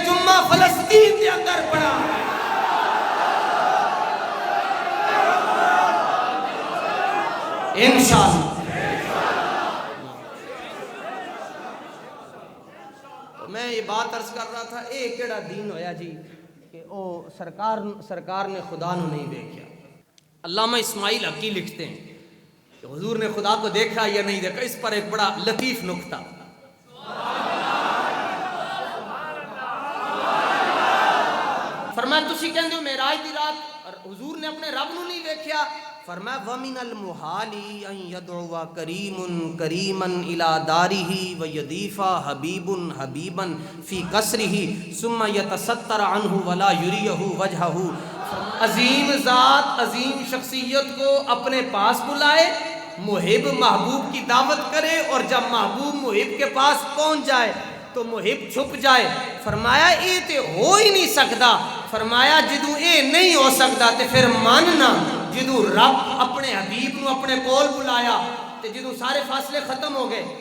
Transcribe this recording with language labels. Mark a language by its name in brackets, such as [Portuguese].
[Punjabi] جمعہ فلسطین دے اندر پڑا انشاءاللہ. [Urdu] میں یہ بات عرض کر رہا تھا, [Punjabi] اے کیڑا دین ہویا جی کہ او سرکار نے خدا نو نہیں دیکھا. [Urdu] علامہ اسماعیل حقی لکھتے ہیں کہ حضور نے خدا کو دیکھا یا نہیں دیکھا, اس پر ایک بڑا لطیف نکتہ. [Punjabi] فرمایا تسی کہندے ہو معراج دی رات اور حضور نے اپنے رب نو نہیں دیکھا. [Arabic] فرمایا وَمِنَ الْمُحَالِ أَن يَدْعُوَ كَرِيمٌ كَرِيمًا إِلَى دَارِهِ وَيَضِيفَ حَبِيبٌ حَبِيبًا فِي قَصْرِهِ ثُمَّ يَتَسَتَّرَ عَنْهُ وَلَا يُرِيَهُ وَجْهَهُ. [Urdu] عظیم ذات عظیم شخصیت کو اپنے پاس بلائے, محب محبوب کی دعوت کرے, اور جب محبوب محب کے پاس پہنچ جائے تو محب چھپ جائے. [Punjabi] فرمایا اے تے ہو ہی نہیں سکتا. فرمایا جدوں اے نہیں ہو سکتا تے پھر ماننا جدوں رب اپنے حبیب نو اپنے کول بلایا تے جدوں سارے فاصلے ختم ہو گئے.